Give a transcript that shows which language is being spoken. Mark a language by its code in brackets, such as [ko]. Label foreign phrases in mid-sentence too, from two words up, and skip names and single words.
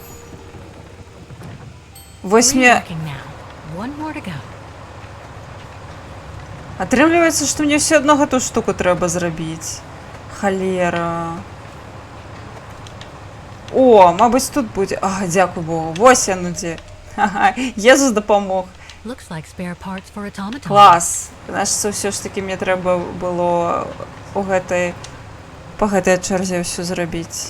[be] Вось мне... [en] One more to go. [be] Атрымліваецца, што мне ўсё адно гэтую штуку трэба зрабіць. Халера. О, мабыць, тут будзе. Ага, дзякуй Богу. Вось яно дзе. Ага, Езус дапамог. [en] Looks like spare parts for automatons. [be] Клас. Значыцца, ўсё ж такі мне трэба было у гэтай па гэтай чарзе ўсё зрабіць.